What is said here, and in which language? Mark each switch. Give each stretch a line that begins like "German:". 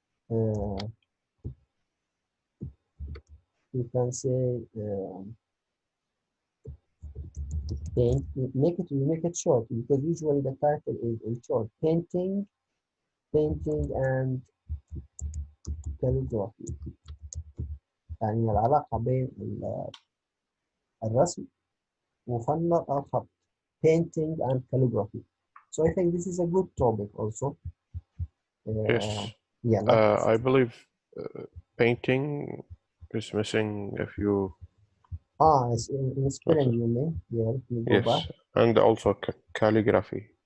English: Uh, you can say. Paint, make it short because usually the title is short. Painting and calligraphy.
Arabic: يعني العلاقة بين الرسم وفن الخط.
English: Painting and calligraphy. So I think this is a good topic also. Yes. Yeah, like I believe painting is missing a few. it's in spelling you mean? Yeah, let me go back. Yes, and also calligraphy